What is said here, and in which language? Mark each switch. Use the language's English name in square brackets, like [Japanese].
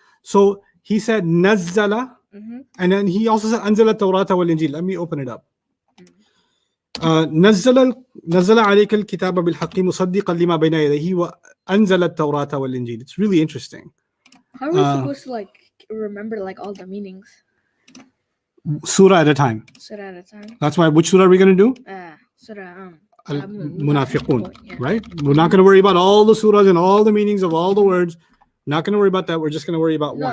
[English] So he said نَزَّلَ, and then he also said [Arabic] أَنزَلَ التَّوْرَاةَ وَالْإِنْجِيلَ. [English] Let me open it up. [Arabic] نزل عليك الكتاب بالحق مصدقا لما بين يديه وأنزل التوراة والإنجيل. [English] It's really interesting. How are we supposed to like remember like all the meanings? Surah at a time. Surah at a time. That's why. Which surah are we going to do? Surah Al-Munafiqun. Right? We're not going to worry about all the surahs and all the meanings of all the words. Not going to worry about that. We're just going to worry about one.